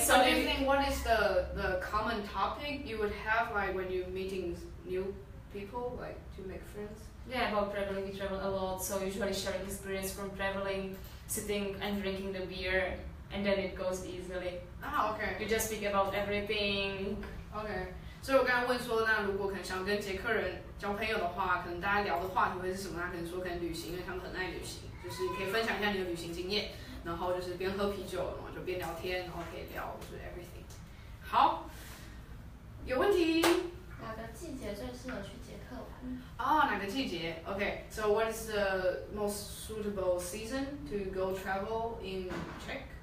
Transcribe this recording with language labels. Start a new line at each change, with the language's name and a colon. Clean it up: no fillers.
English: So do you think what is the common topic you would have like when you're meeting new people, like to make friends? Yeah, about traveling, we travel a lot, so usually sharing experience from traveling, sitting and drinking the beer, and then it goes easily. Okay. You just speak about everything. Okay.
Chinese: 所以我刚才问说，那如果可能想跟捷克人交朋友的话，可能大家聊的话题会是什么？他可能说可能旅行，因为他们很爱旅行，就是可以分享一下你的旅行经验，然后就是边喝啤酒，然后就边聊天，然后可以聊就是 everything。好，有问题？哪个季节最适合去捷克玩？哪个季节
English: ？Okay, so what is the most suitable season to go travel in Czech?